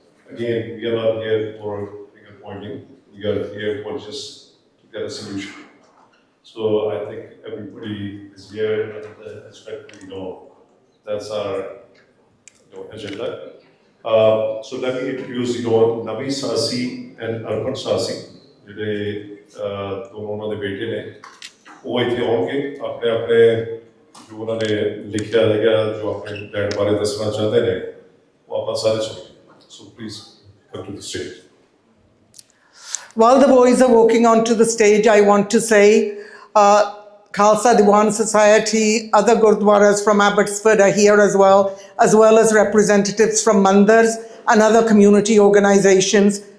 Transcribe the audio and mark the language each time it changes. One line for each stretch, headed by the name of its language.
English: Again, we are not here for finger pointing. We are here for just to get a solution. So I think everybody is here and expect, that's our agenda. So let me introduce,
Punjabi: Nabi Sasi and Arpan Sasi, ਜਿਹੜੇ ਦੋਨੋਂ ਉਹਨਾਂ ਦੇ ਬੇਟੇ ਨੇ, ਉਹ ਇੱਥੇ ਆਉਣਗੇ, ਆਪਣੇ ਆਪਣੇ ਜੋ ਉਹਨਾਂ ਨੇ ਲਿਖਿਆ ਹੈਗਾ, ਜੋ ਆਪਣੇ ਡੈਡ ਬਾਰੇ ਦੱਸਣਾ ਚਾਹੁੰਦੇ ਨੇ, ਉਹ ਆਪਾਂ ਸਾਰੇ ਸੁਣੀਏ।
English: So please come to the stage. While the boys are walking onto the stage, I want to say Khalsa Diwan Society, other Gurdwaras from Abbotsford are here as well as representatives from Mandars and other community organizations.